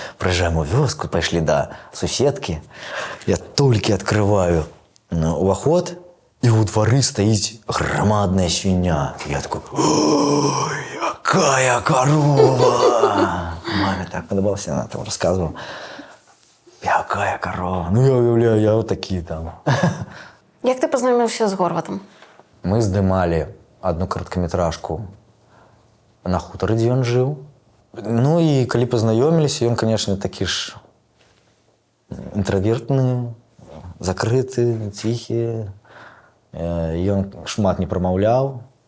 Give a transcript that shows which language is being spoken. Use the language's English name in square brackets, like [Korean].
[Belarusian] Прыязджаем у вёску, пайшлі да суседкі, я толькі адкрываю уваход, і ў двары стаіць грамадная свіння. [Russian] Я такой: ой, какая корова! Маме так подобалася, она там рассказывала. Какая корова! [Belarusian] Я уявляю, я вот такі там. Як ты пазнаёміўся з Горватам? Мы здымалі одну кароткаметражку на хутары, дзе ён жыў. І калі пазнаёміліся, ён, конечно, такі ж інтравертны, закрыты, ціхі. Ён шмат не прамаўляў.